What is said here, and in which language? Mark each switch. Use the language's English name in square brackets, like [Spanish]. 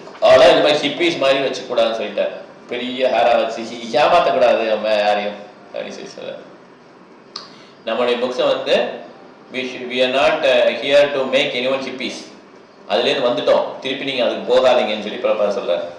[Tamil] ஆனால் இந்த மாதிரி ஹிப்பீஸ் மாதிரி வச்சுக்கூடாதுன்னு சொல்லிட்டார். பெரிய ஹேராக வச்சு ஏமாற்றக்கூடாது நம்ம யாரையும் அப்படின்னு சொல்லி சொல்ல. நம்மளுடைய புக்ஸை வந்து [English] we are not here to make anyone hippies. [Tamil] அதுலேருந்து வந்துட்டோம், திருப்பி நீங்கள் அதுக்கு போகாதீங்கன்னு சொல்லி பிரபா சொல்கிறார்.